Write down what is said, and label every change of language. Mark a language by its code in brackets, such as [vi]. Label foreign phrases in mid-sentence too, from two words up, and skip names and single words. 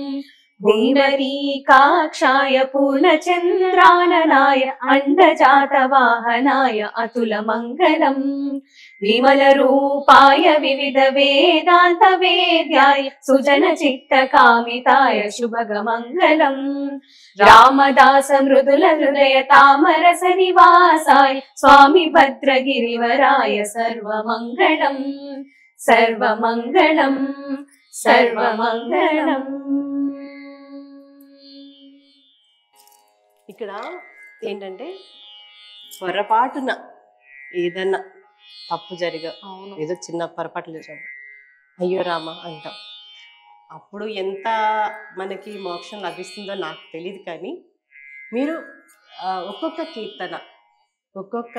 [sa] देवरीकाक्षाय पूर्णचन्द्राननाय अण्डजातवाहनाय अतुल मङ्गलम् विमलरूपाय विविध वेदान्त वेद्याय सुजन चित्तकामिताय शुभगमङ्गलम् रामदास मृदुल हृदय तामरस निवासाय स्वामी भद्रगिरिवराय सर्वमङ्गलम् सर्वमङ्गलम् सर्वमङ्गलम्। [te] ఇక్కడ ఏంటంటే పొరపాటున ఏదన్నా తప్పు ఏదో చిన్న పొరపాట్లు చేసాము అయ్యో రామ అంటాం. అప్పుడు ఎంత మనకి మోక్షం లభిస్తుందో నాకు తెలియదు, కానీ మీరు ఒక్కొక్క కీర్తన ఒక్కొక్క